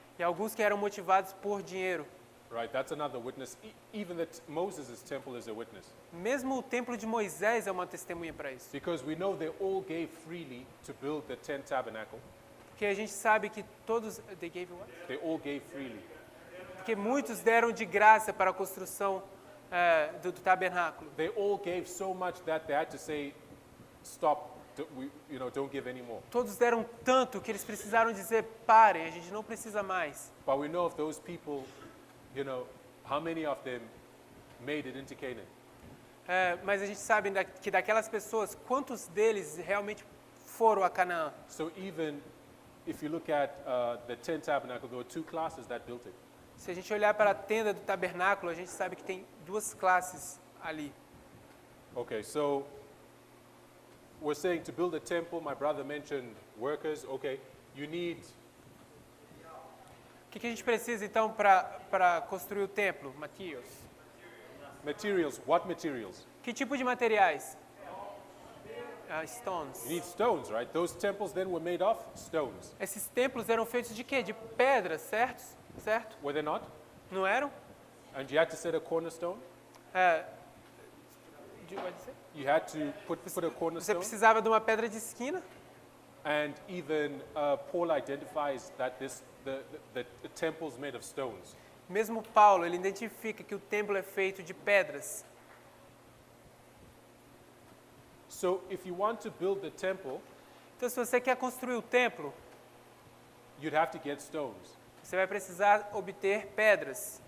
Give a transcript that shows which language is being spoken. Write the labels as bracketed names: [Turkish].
[Portuguese] e alguns que eram motivados por dinheiro. [English] Right, that's another witness. Even that Moses' temple is a witness. [Portuguese] Mesmo o Templo de Moisés é uma testemunha para isso. [English] Because we know they all gave freely to build the tent tabernacle. [Portuguese] Porque a gente sabe que todos... [English] They gave what? They all gave freely. [Portuguese] Porque muitos deram de graça para a construção do tabernáculo. [English] They all gave so much that they had to say, stop, don't give anymore. [Portuguese] Todos deram tanto que eles precisaram dizer, parem, a gente não precisa mais. [English] But we know of those people, how many of them made it into Canaan? [Portuguese] Mas a gente sabe que daquelas pessoas, quantos deles realmente foram a Canaã? [English] So even if you look at the tent tabernacle, there were two classes that built it. [Portuguese] Se a gente olhar para a tenda do tabernáculo, a gente sabe que tem duas classes ali. [English] Okay, so we're saying to build a temple, my brother mentioned workers. Okay, you need [Portuguese] O que a gente precisa então para construir o templo, Matias? [English] materials. What materials? [Portuguese] Que tipo de materiais? Stones. [English] You need stones, right? Those temples then were made of stones. [Portuguese] Esses templos eram feitos de quê? De pedras, certo? Certo? [English] Were they not? [Portuguese] Não eram? [English] And you had to set a cornerstone. You had to put a [Portuguese] Você [English] cornerstone. [Portuguese] precisava de uma pedra de esquina. [English] And even Paul identifies that the temple's made of stones. [Portuguese] Mesmo Paulo, ele identifica que o templo é feito de pedras. [English] So if you want to build the temple, [Portuguese] Então, se você quer construir o templo, [English] you'd have to get stones, [Portuguese] você vai precisar obter pedras,